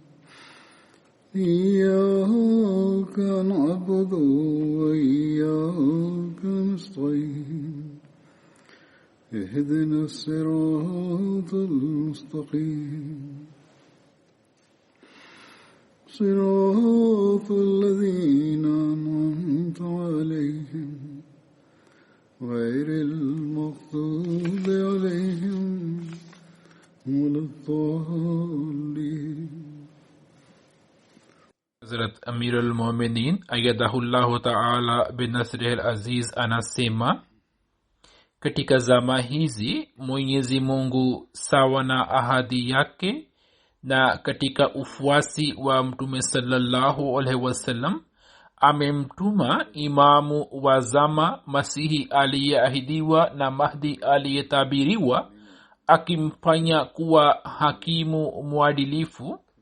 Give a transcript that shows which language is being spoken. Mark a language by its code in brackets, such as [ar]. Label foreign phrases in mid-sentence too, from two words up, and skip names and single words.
[ar] إياك نعبد وإياك نستعين اهدنا الصراط المستقيم صراط الذين أنعمت عليهم غير المغضوب عليهم ولا الضالين. [sw] Hazrat Amir al-Mu'minin [ar] أيده الله تعالى بنصره العزيز [sw] anasema, katika zama hizi Mwenyezi Mungu sawa na ahadi yake na katika ufuasi wa Mtume [ar] صلى الله عليه وسلم [sw] amemtuma imamu wa zama, Masihi aliyeahidiwa na Mahdi aliyetabiriwa, akimfanya kuwa hakimu mwadilifu.